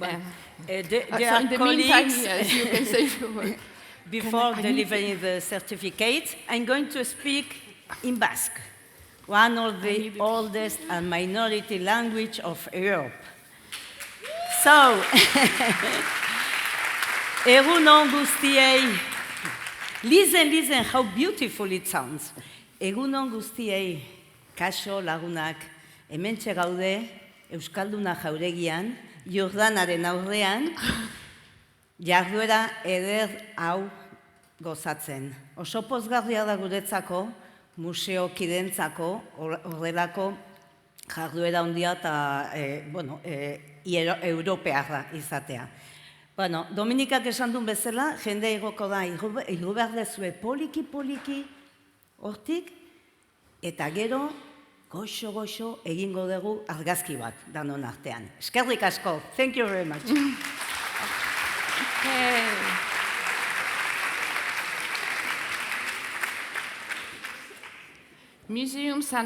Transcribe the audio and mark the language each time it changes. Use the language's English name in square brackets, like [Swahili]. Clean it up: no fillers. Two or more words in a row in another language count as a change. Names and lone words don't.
[English] There So are in the meantime, colleagues. yes, you can say a few words. Before delivering the certificate, I'm going to speak in Basque, one of the oldest and minority language of Europe. So, [Basque] egun on guztiei, [English] listen how beautiful it sounds. [Basque] Egun on guztiei, kaso lagunak, hementxe gaude, Euskalduna jauregian, Jordanaren aurrean, jarduera eder hau gozatzen. Oso pozgarria da guretzako, museokidentzako, horrelako jarduera handia eta europearra izatea. Bueno, Dominikak esan duen bezala, jende igoko da, igo behar dezue poliki hortik, eta gero, goxo egingo dugu argazki bat danon artean. Eskerrik asko. [English] Thank you very much. Okay. Museum St.